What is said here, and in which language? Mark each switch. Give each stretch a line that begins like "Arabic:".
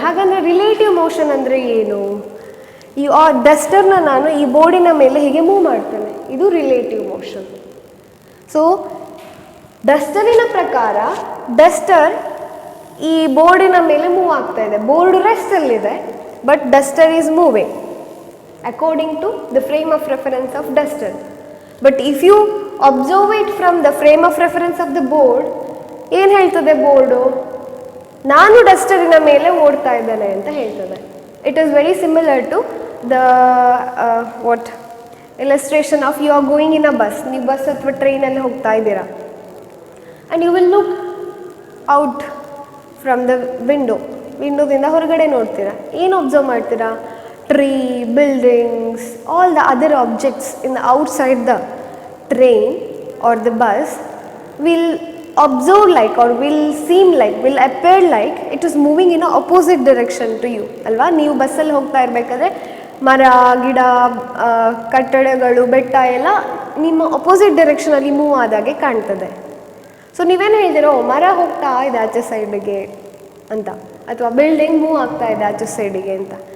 Kannada: ಹಾಗಂದರೆ relative motion ಅಂದರೆ ಏನು? ಈ ಡಸ್ಟರ್ನ ನಾನು ಈ ಬೋರ್ಡಿನ ಮೇಲೆ ಹೀಗೆ ಮೂವ್ ಮಾಡ್ತೇನೆ, ಇದು ರಿಲೇಟಿವ್ ಮೋಷನ್. ಸೊ ಡಸ್ಟರಿನ ಪ್ರಕಾರ ಡಸ್ಟರ್ ಈ ಬೋರ್ಡಿನ ಮೇಲೆ ಮೂವ್ ಆಗ್ತಾ ಇದೆ, board ರೆಸ್ಟಲ್ಲಿದೆ,
English: But duster is moving according to the frame of reference of duster. But if you observe it from the frame of reference of the board,
Kannada: ಏನು ಹೇಳ್ತದೆ board? ನಾನು ಡಸ್ಟರಿನ ಮೇಲೆ ಓಡ್ತಾ ಇದ್ದೇನೆ ಅಂತ ಹೇಳ್ತದೆ.
English: It is very similar to the what illustration of you are going in a bus.
Kannada: ನೀವು bus ಅಥವಾ ಟ್ರೈನಲ್ಲಿ ಹೋಗ್ತಾ ಇದ್ದೀರಾ
English: and you will look out from the
Kannada: ವಿಂಡೋದಿಂದ ಹೊರಗಡೆ ನೋಡ್ತೀರಾ. ಏನು ಅಬ್ಸರ್ವ್ ಮಾಡ್ತೀರಾ?
English: Tree, buildings, all the other objects in the outside the train or the bus will observe like or will seem like, will appear like it is moving in a opposite direction to you.
Kannada: ಅಲ್ವಾ? ನೀವು ಬಸ್ಸಲ್ಲಿ ಹೋಗ್ತಾ ಇರಬೇಕಾದ್ರೆ ಮರ, ಗಿಡ, ಕಟ್ಟಡಗಳು, ಬೆಟ್ಟ ಎಲ್ಲ ನಿಮ್ಮ ಅಪೋಸಿಟ್ ಡೈರೆಕ್ಷನಲ್ಲಿ ಮೂವ್ ಆದಾಗೆ ಕಾಣ್ತದೆ. ಸೊ ನೀವೇನು ಹೇಳ್ತೀರೋ ಮರ ಹೋಗ್ತಾ ಇದೆ ಆಚೆ ಸೈಡಿಗೆ ಅಂತ, ಅಥವಾ ಬಿಲ್ಡಿಂಗ್ ಮೂವ್ ಆಗ್ತಾ ಇದೆ ಆಚೆ ಸೈಡಿಗೆ ಅಂತ.